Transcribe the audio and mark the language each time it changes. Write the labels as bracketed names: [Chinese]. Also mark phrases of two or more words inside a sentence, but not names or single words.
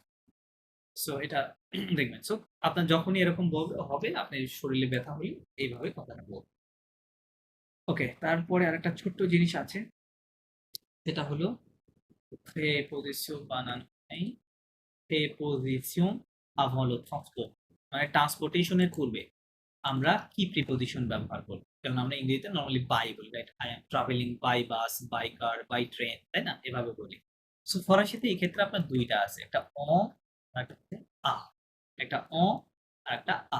[Bangla] সো এটা দেখবেন। সো আপনার যখনই এরকম হবে, আপনার শরীরে ব্যথা হলে এইভাবে কথাটা বলবেন। ওকে, তারপরে আরেকটা ছোট্ট জিনিস আছে, সেটা হলো প্রেপোজিশন বানানো নাই, প্রেপোজিশন [French] avant le transport, [Bangla] মানে ট্রান্সপোর্টেশনের পূর্বে আমরা কি প্রিপোজিশন ব্যবহার করব? যেমন আমরা ইংরেজিতে নরমালি বাই বলি, রাইট? [English] I am travelling by bus, by car, by train, [Bangla] তাই না? এভাবে বলি। সো ফরাসিতে এই ক্ষেত্রে আপনার দুইটা আছে, একটা অ আর একটা হচ্ছে আ, একটা অ আর একটা আ।